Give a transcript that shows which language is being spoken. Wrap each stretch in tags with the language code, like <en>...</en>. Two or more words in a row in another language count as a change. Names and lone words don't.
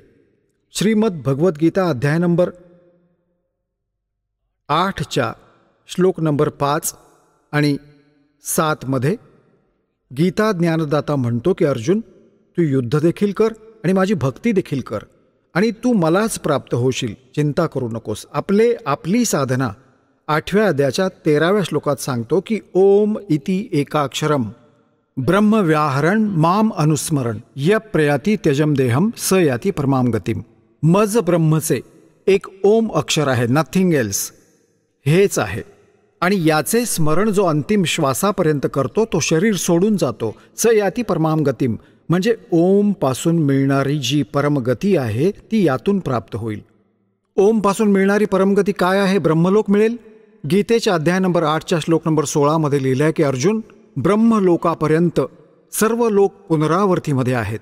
<mr>श्रीमद भगवद्गीता अध्याय नंबर 8च्या श्लोक नंबर 5 आणि 7 मध्ये गीता ज्ञानदाता म्हणतो की अर्जुन, तू युद्ध देखील कर आणि माझी भक्ती देखील कर आणि तू मलाच प्राप्त होशील, चिंता करू नकोस. आपली साधना 8व्या अध्यायाच्या 13व्या श्लोकात सांगतो की</mr> <sa>ओम इति एकाक्षरम ब्रह्मव्याहरण माम अनुस्मरण य प्रयाती त्यजम देहम स याती परमाम गतिम.</sa> <mr>मज ब्रह्मचे एक ओम अक्षर आहे,</mr> <en>nothing else,</en> <mr>हेच आहे. आणि याचे स्मरण जो अंतिम श्वासापर्यंत करतो तो शरीर सोडून जातो.</mr> <sa>स याती परमाम गतिम,</sa> <mr>म्हणजे ओम पासून मिळणारी जी परमगती आहे ती यातून प्राप्त होईल. ओम पासून मिळणारी परमगती काय आहे? ब्रह्मलोक मिळेल. गीतेच्या अध्याय नंबर 8च्या श्लोक नंबर 16 मध्ये लिहिलं आहे की अर्जुन, ब्रह्मलोकापर्यंत सर्व लोक पुनरावर्तीमध्ये आहेत.</mr>